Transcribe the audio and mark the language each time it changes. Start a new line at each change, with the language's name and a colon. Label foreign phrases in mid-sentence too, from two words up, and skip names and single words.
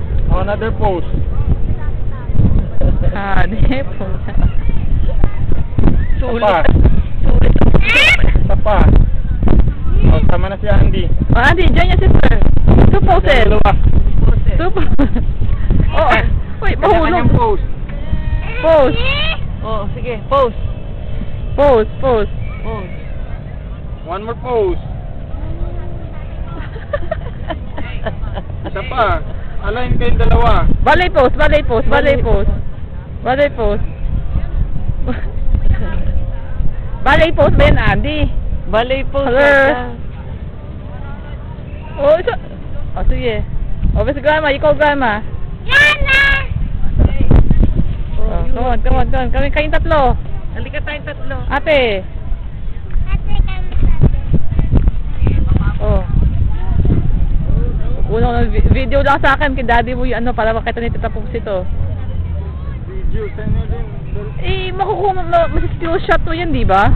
English: Oh, another pose.
Filipino: Hanep. Sulit. Sulit. Isa pa. Oh, sama na si Andy.
English: Oh, Andy, join your sister. Two poses.
Filipino: Dalawa.
English: Two poses. Oh, wait,
Filipino: mahulog. Kanya-kanyang pose. Pose. Oh, sige, pose. Pose, pose. Pose.
English: One more pose.
Filipino: Isa pa. Align kayong dalawa.
English: Ballet pose, ballet pose, ballet pose. Ballet pose. Ballet pose
Filipino: ba yan,
English: Andy? Ballet pose. Hello. Oh, isa.
Filipino: Oh, sige. Oh, basta grandma, ikaw grandma.
English: Oh, come on, come on, come on.
Filipino: Kayong tatlo. Halika tayong tatlo. Ate. Oh. Unang video lang sa akin kay daddy mo yung ano para makita ni Tita Pops ito. Video, saan nyo din? Eh, makukuha mo, masistill shot mo yan, di ba?